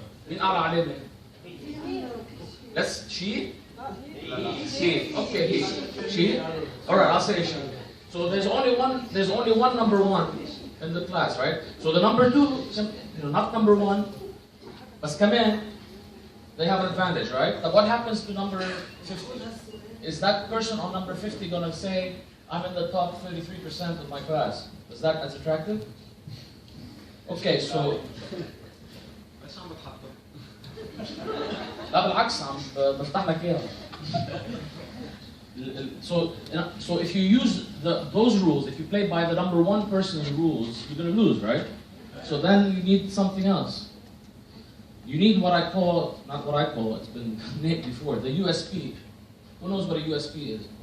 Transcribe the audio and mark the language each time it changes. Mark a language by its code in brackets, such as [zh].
[ar] مين أعلى عليه؟ [en] Let's she. She. Okay, he. She. All right, I'll say she. So there's only one number one in the class, right? So the number two, not number one, but come in. They have an advantage, right? But what happens to number 50? Is that person on number 50 going to say, I'm in the top 33% of my class? Is that as attractive? Okay, so... [ar] لا بالعكس عم بفتح لك اياها. [en] So if you use those rules, if you play by the number one person's rules, you're going to lose, right? So then you need something else. You need what I call, not what I call, it's been named before, the USP. Who knows what a USP is?